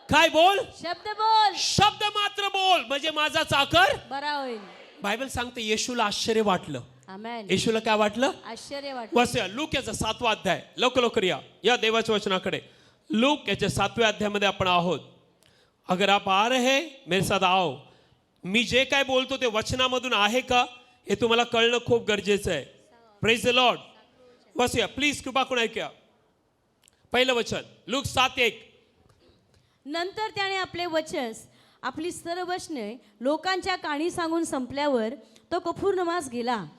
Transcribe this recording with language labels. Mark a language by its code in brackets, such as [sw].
[mr] काय बोल? शब्द बोल. शब्द मात्र बोल म्हणजे माझा चाकर बरा होईल. बायबल सांगते येशूला आश्चर्य वाटलं. आमेन. येशूला काय वाटलं? आश्चर्य वाटलं. वाचूया लूक याचा 7वा अध्याय. लवकर लवकर या देवाच्या वचनाकडे. लूक याच्या 7व्या अध्यायामध्ये आपण आहोत. [hi] अगर आप आ रहे हैं मेरे साथ आओ. [mr] मी जे काय बोलतो ते वचनामधून आहे का हे तुम्हाला कळणं खूप गरजेचं आहे. [en] Praise the lord. [mr] वाचूया प्लीज कृपा करून ऐकूया. पहिलं वचन लूक 7:1. नंतर त्याने आपली सर्व वचने लोकांच्या कानी सांगून संपल्यावर तो कफुर्नमास गेला.